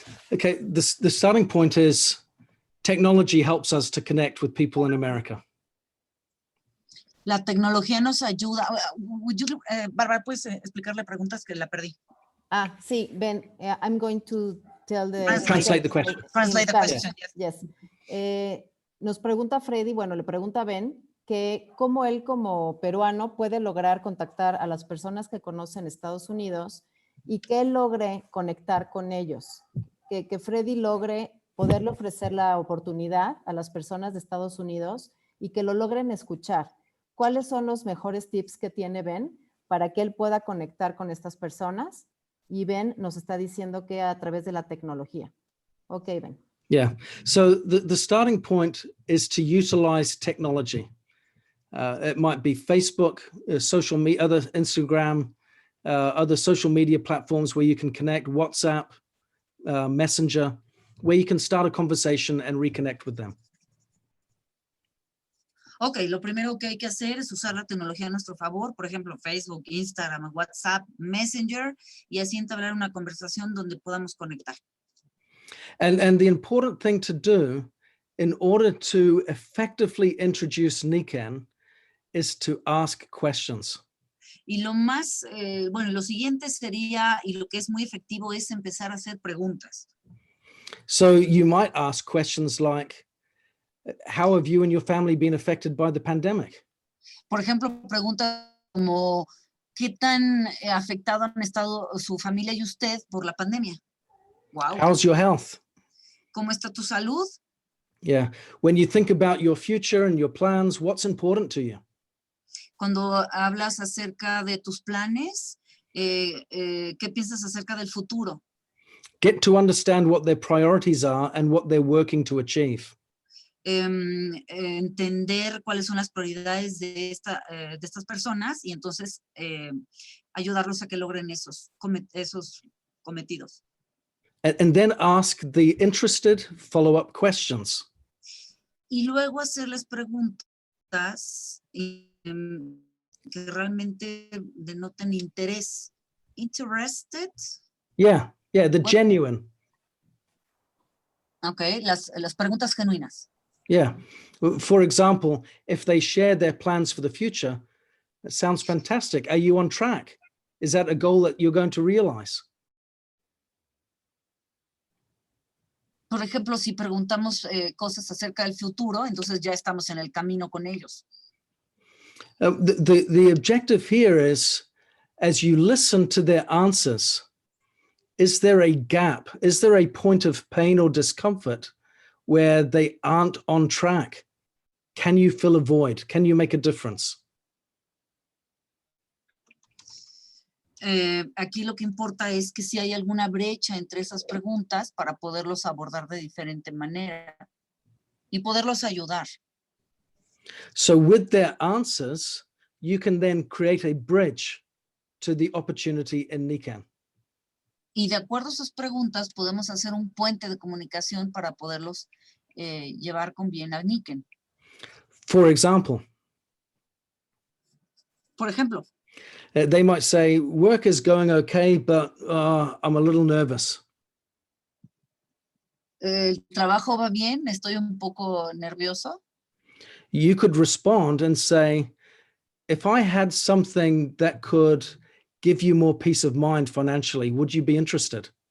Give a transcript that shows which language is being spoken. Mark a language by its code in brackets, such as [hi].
[en] The starting point is technology helps us to connect with people in America. [es] La tecnología nos ayuda. Bárbara, ¿puedes explicarle preguntas que la perdí? Sí, [en] Ben, I'm going to tell the... Translate the question. Translate the question, yes. [es] Nos pregunta Freddy, bueno, le pregunta a Ben, que cómo él como peruano puede lograr contactar a las personas que conocen Estados Unidos y que él logre conectar con ellos, que Freddy logre poderle ofrecer la oportunidad a las personas de Estados Unidos y que lo logren escuchar. ¿Cuáles son los mejores tips que tiene Ben para que él pueda conectar con estas personas? Y Ben nos está diciendo que a través de la tecnología. Ok, Ben. [en] Yeah, so the starting point is to utilize technology. It might be Facebook, social media, other Instagram, other social media platforms where you can connect, WhatsApp, Messenger, where you can start a conversation and reconnect with them. [es] Ok, lo primero que hay que hacer es usar la tecnología a nuestro favor, por ejemplo, Facebook, Instagram, WhatsApp, Messenger, y así entablar una conversación donde podamos conectar. [en] And the important thing to do in order to effectively introduce Nikan is to ask questions. [es] Y lo más, bueno, lo siguiente sería, y lo que es muy efectivo es empezar a hacer preguntas. [en] So you might ask questions like, how have you and your family been affected by the pandemic? [es] Por ejemplo, preguntas como, ¿qué tan afectado han estado su familia y usted por la pandemia? [en] Wow. How's your health? [es] ¿Cómo está tu salud? [en] Yeah. When you think about your future and your plans, what's important to you? [es] Cuando hablas acerca de tus planes, ¿qué piensas acerca del futuro? [en] Get to understand what their priorities are and what they're working to achieve. [es] Entender cuáles son las prioridades de estas personas y entonces ayudarlos a que logren esos cometidos. [en] And then ask the interested follow-up questions. [es] Y luego hacerles preguntas que realmente denoten interés. [en] Interested. Yeah, the genuine. [es] Okay, las preguntas genuinas. [en] Yeah. For example, if they share their plans for the future, that sounds fantastic. Are you on track? Is that a goal that you're going to realize? [es] Por ejemplo, si preguntamos cosas acerca del futuro, entonces ya estamos en el camino con ellos. [en] The objective here is, as you listen to their answers, is there a gap? Is there a point of pain or discomfort where they aren't on track? Can you fill a void? Can you make a difference? [es] Aquí lo que importa es que si hay alguna brecha entre esas preguntas para poderlos abordar de diferente manera y poderlos ayudar. [en] So with their answers, you can then create a bridge to the opportunity in Nikan. [es] Y de acuerdo a sus preguntas, podemos hacer un puente de comunicación para poderlos llevar con bien a Nikan. [en] For example, [es] Por ejemplo, [en] they might say, work is going okay, but I'm a little nervous. [es] el trabajo va bien, estoy un poco nervioso. [en] You could respond and say, if I had something that could give you more peace of mind financially, would you be interested?